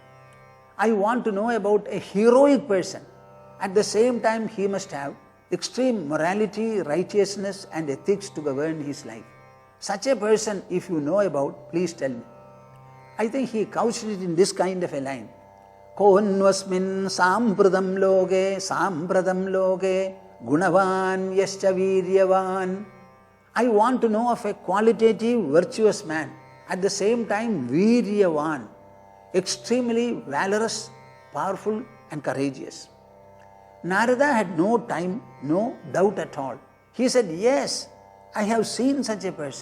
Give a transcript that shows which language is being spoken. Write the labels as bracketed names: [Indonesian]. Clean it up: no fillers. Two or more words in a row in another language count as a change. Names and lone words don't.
[English] I want to know about a heroic person. At the same time, he must have extreme morality, righteousness and ethics to govern his life. Such a person, if you know about, please tell me. I think he couched it in this kind of a line. [Sanskrit] कोन्वस्मिन् साम्प्रतं लोके गुणवान् कश्च वीर्यवान्. [English] I want to know of a qualitative, virtuous man, at the same time viryavan, extremely valorous, powerful and courageous. Narada had no time, no doubt at all. He said, yes, I have seen such a person.